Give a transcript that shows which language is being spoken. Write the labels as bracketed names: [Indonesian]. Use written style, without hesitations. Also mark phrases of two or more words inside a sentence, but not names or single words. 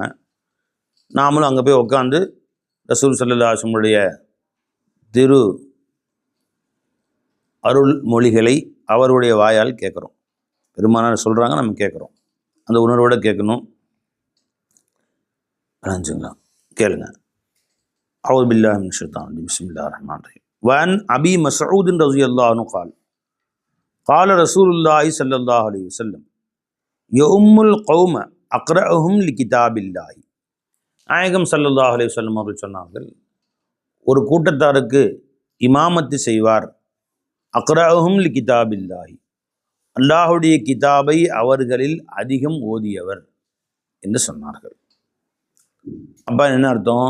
[Tamil] நாமளும் அங்கே போய் உட்காந்து ரசூல் [Arabic] صلى الله عليه وسلم [Tamil] திரு அருள் மொழிகளை அவருடைய வாயால் கேட்குறோம். பெருமானார் சொல்கிறாங்க, நம்ம கேட்குறோம். அந்த உணர்வோடு கேட்கணும். அலஞ்சுங்களா, கேளுங்க. [Arabic] أعوذ بالله من الشيطان الرجيم بسم الله الرحمن الرحيم. وعن أبي مسعود رضي الله عنه قال قال رسول الله صلى الله عليه وسلم يؤم القوم اقرأهم لكتاب الله. [Tamil] நாயகம் [Arabic] صلى الله عليه وسلم [Tamil] அவர்கள் சொன்னார்கள், ஒரு கூட்டத்தாருக்கு இமாமத்து செய்வார். [Arabic] أقرؤهم لكتاب الله, [Tamil] அல்லாஹுடைய கிதாபை அவர்களில் அதிகம் ஓதியவர் என்று சொன்னார்கள். அப்போ என்ன அர்த்தம்?